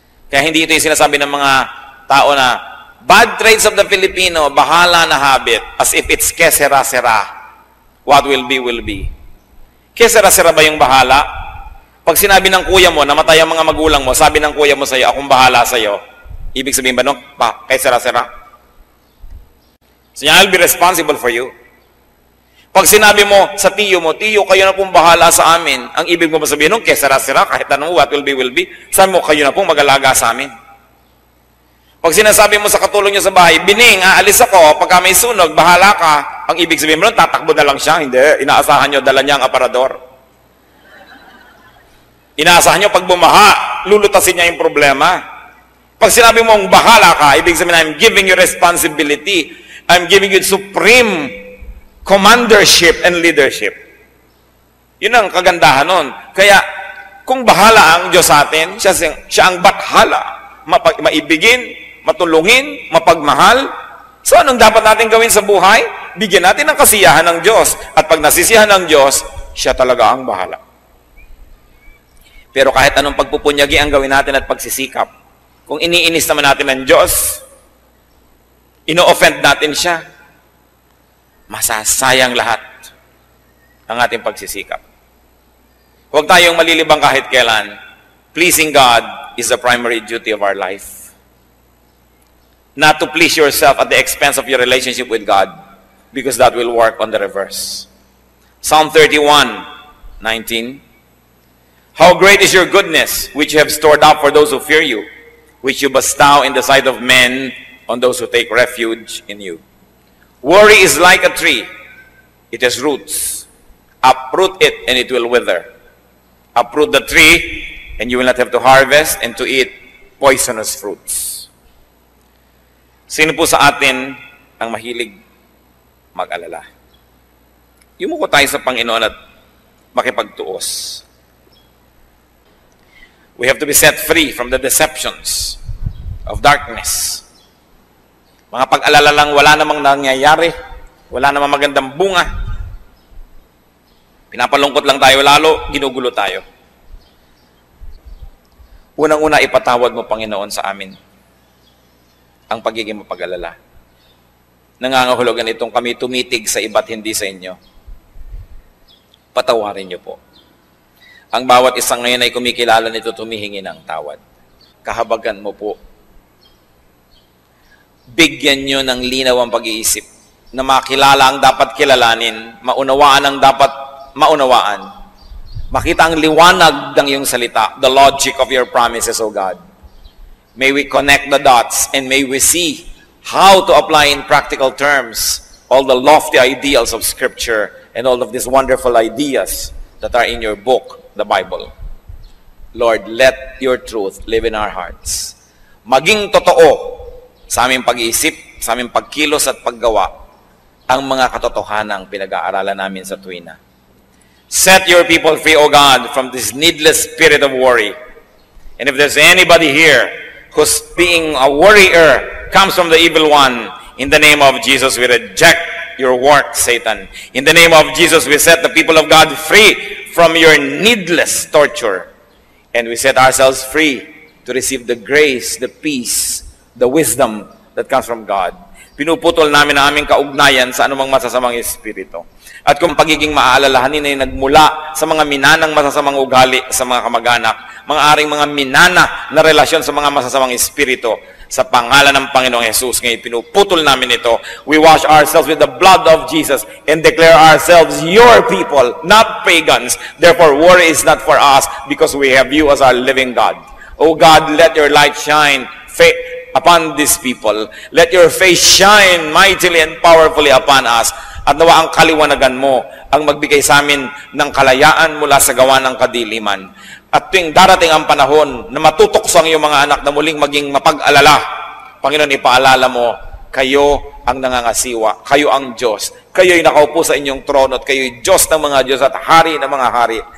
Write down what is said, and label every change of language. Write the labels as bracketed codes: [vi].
[tl] Kaya hindi ito yung sinasabi ng mga tao na [en] bad traits of the Filipino, [tl] bahala na habit, [en] as if it's kesera-sera. What will be, will be. [tl] Kesera-sera ba yung bahala? Pag sinabi ng kuya mo, namatay ang mga magulang mo, sabi ng kuya mo sa'yo, akong bahala sa'yo. Ibig sabihin ba, no? [en] Kesera-sera? So, I'll be responsible for you. [tl] Pag sinabi mo sa tiyo mo, tiyo, kayo na pong bahala sa amin. Ang ibig mo ba sabihin nun, kesara-sira, kahit ano, [en] what will be, [tl] sabi mo, kayo na pong mag-alaga sa amin. Pag sinasabi mo sa katulong niyo sa bahay, Bining, aalis ako, pagka may sunog, bahala ka. Ang ibig sabihin mo nun, tatakbo na lang siya. Hindi, inaasahan niyo, dala niya ang aparador. Inaasahan niyo, pag bumaha, lulutasin niya yung problema. Pag sinabi mong bahala ka, ibig sabihin, [en] I'm giving you responsibility. I'm giving you supreme commandership and leadership. [tl] Yun ang kagandahan nun. Kaya, kung bahala ang Diyos sa atin, siya ang bathala, maibigin, matulungin, mapagmahal. So, anong dapat natin gawin sa buhay? Bigyan natin ng kasiyahan ng Diyos. At pag nasisiyahan ng Diyos, siya talaga ang bahala. Pero kahit anong pagpupunyagi ang gawin natin at pagsisikap, kung iniinis naman natin ng Diyos, ino-offend natin siya, masasayang lahat ang ating pagsisikap. Huwag tayong malilibang kahit kailan. [en] Pleasing God is the primary duty of our life. Not to please yourself at the expense of your relationship with God, because that will work on the reverse. Psalm 31:19. How great is your goodness, which you have stored up for those who fear you, which you bestow in the sight of men on those who take refuge in you. Worry is like a tree. It has roots. Uproot it and it will wither. Uproot the tree and you will not have to harvest and to eat poisonous fruits. [tl] Sino po sa atin ang mahilig mag-alala? Yumuko tayo sa Panginoon at makipagtuos. [en] We have to be set free from the deceptions of darkness. [tl] Mga pag-alala lang, wala namang nangyayari, wala namang magandang bunga. Pinapalungkot lang tayo lalo, ginugulo tayo. Unang-una, ipatawad mo, Panginoon, sa amin ang pagiging mapag-alala. Nangangahulugan itong kami tumitig sa iba't hindi sa inyo. Patawarin niyo po. Ang bawat isang ngayon ay kumikilala nito, tumihingi ng tawad. Kahabagan mo po. Bigyan nyo ng linaw ang pag-iisip na makilala ang dapat kilalanin, maunawaan ang dapat maunawaan, makita ang liwanag ng iyong salita, [en] the logic of your promises, O God. May we connect the dots and may we see how to apply in practical terms all the lofty ideals of Scripture and all of these wonderful ideas that are in your book, the Bible. Lord, let your truth live in our hearts. [tl] Maging totoo sa aming pag-iisip, sa aming pagkilos at paggawa, ang mga katotohanang pinag-aaralan namin sa tuwina. [en] Set your people free, O God, from this needless spirit of worry. And if there's anybody here who's being a worrier, comes from the evil one, in the name of Jesus, we reject your work, Satan. In the name of Jesus, we set the people of God free from your needless torture. And we set ourselves free to receive the grace, the peace, the wisdom that comes from God. [tl] Pinuputol namin ang aming kaugnayan sa anumang masasamang espiritu. At kung pagiging maalalahanin ay nagmula sa mga minanang masasamang ugali sa mga kamag-anak, mga aring mga minana na relasyon sa mga masasamang espiritu, sa pangalan ng Panginoong Jesus, ngayon pinuputol namin ito. [en] We wash ourselves with the blood of Jesus and declare ourselves your people, not pagans. Therefore, worry is not for us because we have you as our living God. O God, let your light shine upon these people. Let your face shine mightily and powerfully upon us. [tl] At nawa ang kaliwanagan mo ang magbigay sa amin ng kalayaan mula sa gawa ng kadiliman. At tuwing darating ang panahon na matutokso ang iyong mga anak na muling maging mapag-alala, Panginoon, ipaalala mo, kayo ang nangangasiwa, kayo ang Diyos, kayo'y nakaupo sa inyong trono, at kayo'y Diyos ng mga Diyos at hari ng mga hari.